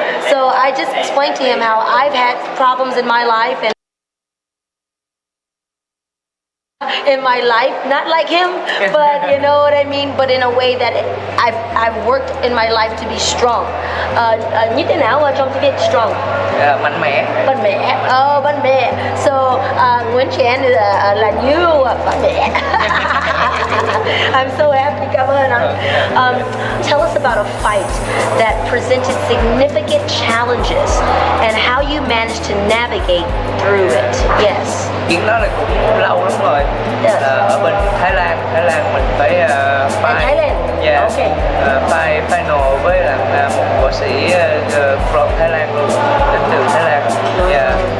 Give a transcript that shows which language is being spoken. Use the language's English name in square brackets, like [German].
[English] So I just explained to him how I've had problems in my life, and in my life, not like him, but you know what I mean, but in a way that I've worked in my life to be strong. [Vietnamese] Như thế nào trong tiếng Việt [English] strong? [Vietnamese] Mạnh mẽ. Mạnh mẽ. Mạnh mẽ. [English] So [Vietnamese] Nguyễn Chén là như mạnh mẽ. [English] I'm so happy. [Vietnamese] Cảm ơn anh. [English] Tell us about a fight that presented significant challenges and how you managed to navigate through it. Yes. [Vietnamese] Chuyện đó là cũng lâu lắm rồi. [English] Yes. [Vietnamese] Ở bên Thái Lan mình phải [English] Thailand. Yeah. Okay. [Vietnamese] Final với là một võ sĩ [English] from [Vietnamese] Thái Lan luôn, đến từ Thái Lan. [English] Yeah.